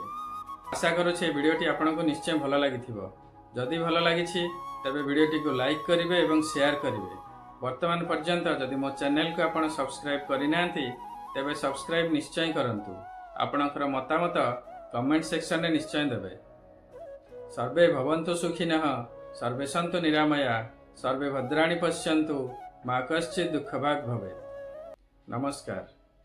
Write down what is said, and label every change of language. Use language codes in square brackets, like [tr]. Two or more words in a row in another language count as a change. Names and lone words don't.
[or] ଆଶା କରୁଛି ଭିଡିଓଟି ଆପଣଙ୍କୁ ନିଶ୍ଚୟ ଭଲ ଲାଗିଥିବ। ଯଦି ଭଲ ଲାଗିଛି ତେବେ ଭିଡିଓଟିକୁ ଲାଇକ କରିବେ ଏବଂ ସେୟାର କରିବେ। ବର୍ତ୍ତମାନ ପର୍ଯ୍ୟନ୍ତ ଯଦି ମୋ ଚ୍ୟାନେଲକୁ ଆପଣ ସବସ୍କ୍ରାଇବ କରିନାହାନ୍ତି ତେବେ ସବସ୍କ୍ରାଇବ ନିଶ୍ଚୟ କରନ୍ତୁ। ଆପଣଙ୍କର ମତାମତ [en] comment section [or] ରେ ନିଶ୍ଚୟ ଦେବେ। [sa] सर्वे भवन्तु सुखिनः, सर्वे सन्तु निरामया, सर्वे भद्राणि पश्यन्तु, मा कश्चित् दुःखभाग् भवेत्। [or] नमस्कार।